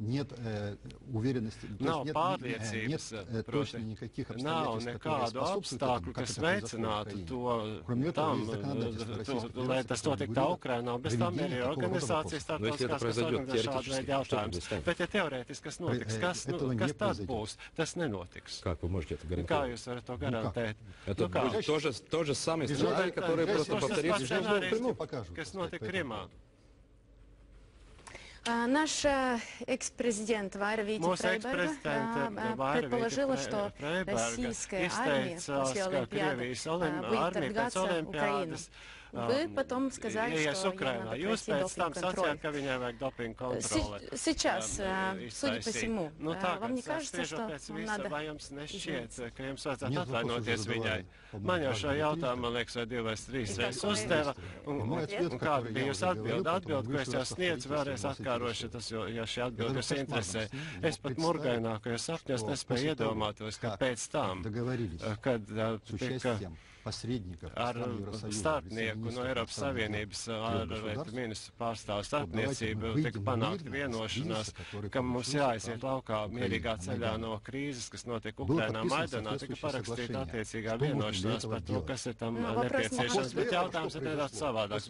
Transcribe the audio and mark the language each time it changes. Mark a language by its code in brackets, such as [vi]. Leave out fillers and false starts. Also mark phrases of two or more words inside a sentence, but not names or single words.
[lv] Nav pārliecības, proti, nav nekādu apstākļu, kas veicinātu to tam, lai tas notiek tā Ukrainā, bez tam ir organizācijas starptautiskās, kas organizē šādu veidu jautājumus. Bet, ja teorētiski kas notiks, kas tad būs, tas nenotiks. Kā jūs varat to garantēt? [ru] То же самое сценарий, который просто повторится. [lv] Kas notika Krimā? [ru] Наш экс-президент Вайра Вити Фрейберга предположила, что российская армия после Олимпиады выйдет торгаться Украину. Вы потом сказали, что ей надо пройти допинг-контроль. Сейчас, судя по всему, вам не кажется, что вам надо извиниться? [lv] Man jau šo jautājumu, man liekas, vai 2 vai 3 reizes uzdeva, un kāda bija jūsu atbilde? Atbilde, ko es jau sniedzu, vēlreiz atkārošu, ja šī atbilde jūs interesē. Es pat murgainākajos sapņos nespēju iedomātos, ka pēc tam, kad tika ar starpnieku no Eiropas Savienības ārlietu ministru pārstāvu starpniecību tika panākta vienošanās, ka mums jāaiziet laukā mierīgā ceļā no krīzes, kas notiek Ukrainā Maidanā, tika parakstīta attiecīgā vienošanās par to, kas ir tam nepieciešams, bet jautājums ir nedaudz savādāks.